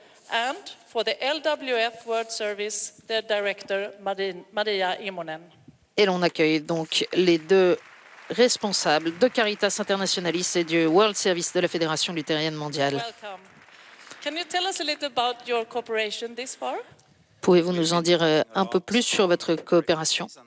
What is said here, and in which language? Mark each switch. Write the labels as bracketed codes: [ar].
[en] And for the LWF World Service, their director, Maria Immonen. [fr] Et l'on accueille donc les deux responsables de Caritas Internationalis et du World Service de la Fédération luthérienne mondiale. [en] Welcome. Can you tell us a little about your cooperation this far? [fr] Pouvez-vous nous en dire un peu plus sur votre coopération?